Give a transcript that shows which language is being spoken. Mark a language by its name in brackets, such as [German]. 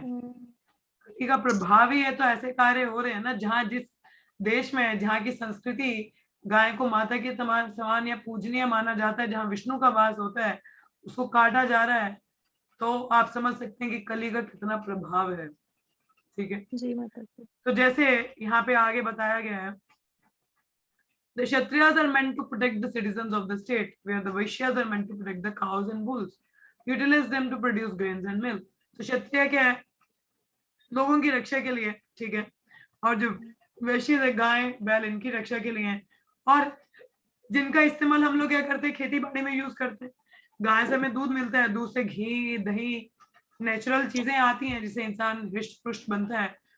[Hindi] कली का प्रभाव ही है तो ऐसे कार्य हो रहे हैं ना, जहाँ जिस देश में, जहाँ की संस्कृति गाय को माता के समान या पूजनीय माना जाता है, जहाँ विष्णु का वास होता है, उसको काटा जा रहा है। तो आप समझ सकते हैं कि कली का कितना प्रभाव है, ठीक है। जी माता जी। तो जैसे यहाँ पे आगे बताया गया है, [English] the Kshatriyas are meant to protect the citizens of the state, where the Vaishyas are meant to protect the cows and bulls, utilize them to produce grains and milk। [Hindi] तो क्षत्रिय क्या है? लोगों की रक्षा के लिए, ठीक है। और जो वैश्य है, गाय बैल, इनकी रक्षा के लिए है। और जिनका इस्तेमाल हम लोग क्या करते हैं, खेती बाड़ी में यूज करते हैं। गाय से हमें दूध मिलता है, दूध से घी, दही, नेचुरल चीजें आती हैं जिससे इंसान हृष्ट पुष्ट बनता है।